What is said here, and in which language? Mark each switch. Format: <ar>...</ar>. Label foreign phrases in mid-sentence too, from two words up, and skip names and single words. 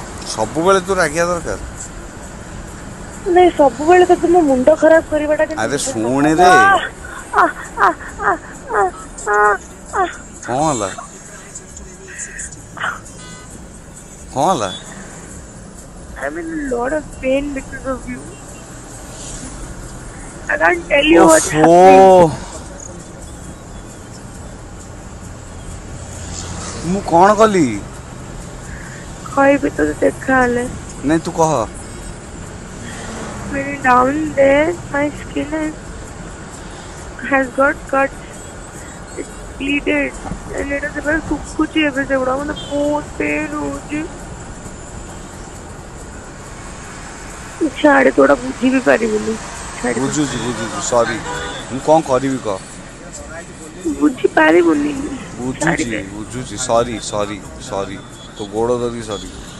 <or>ସବୁବେଳେ ତୁ ରାଗିବା ଦରକାର। ନାଇଁ ସବୁବେଳେ ତ ମୋ ମୁଣ୍ଡ ଖରାପ କରିବାଟା ଆରେ କିନ୍ତୁ ଶୁଣେ ରେ। ଆ କଣ ହେଲା? କଣ ହେଲା?</or> <en>I'm in a lot of pain because of you. I can't tell you what's</en> <or>ଓଫୋ।</or> <en>happening.</en> <or>ମୁଁ କଣ କଲି? କହିବି ତତେ ଦେଖାହେଲେ। ନାଇଁ ତୁ କହ।</or> <en>Maybe down there my skin has got cuts. It's bleeded. And it is very</en> <or>ଶୁଖୁଛି ଏବେ ସେଗୁଡା ମତେ ବହୁତ ପେନ୍ ହଉଛି। ଛାଡେ ତୁ ଏଗୁଡା ବୁଝି ବି ପାରିବୁନି। ଛାଡିଦେ। ବୁଝୁଛି ସରି। ମୁଁ କଣ କରିବି କହ? ବୁଝି ପାରିବୁନି। ଛାଡିଦେ। ବୁଝୁଛି ସରି ତୋ ଗୋଡ଼ ଧରିକି ସରି।</or>